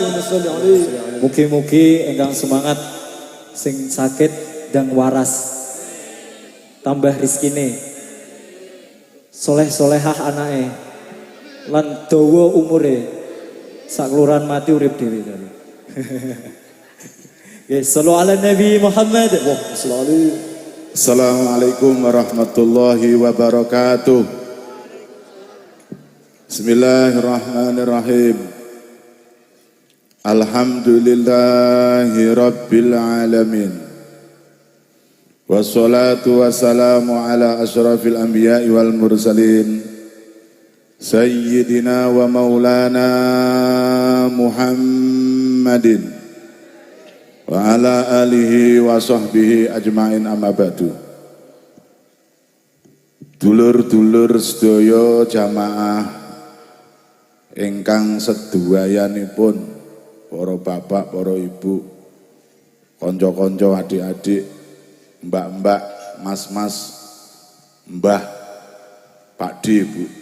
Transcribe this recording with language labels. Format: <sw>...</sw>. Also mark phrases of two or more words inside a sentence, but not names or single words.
<jv>Mugi-mugi engkang semangat sing sakit dan waras. Tambah rizkine. Soleh-solehah anake. Lan dawa umure. Sak kelurahan mati urip dhewe tadi.</jv> <ar>صلوا على النبي محمد. السلام عليكم ورحمة الله وبركاته. بسم الله الرحمن الرحيم. الحمد لله رب العالمين. والصلاة والسلام على أشرف الأنبياء والمرسلين. سيدنا ومولانا محمد وعلى آله وصحبه أجمعين أما بعد.</ar> <jv>Dulur-dulur sedaya jamaah ingkang sedayanipun, para bapak, para ibu, konco-konco, adik-adik, mbak-mbak, mas-mas, mbah, pakde, bu,</jv>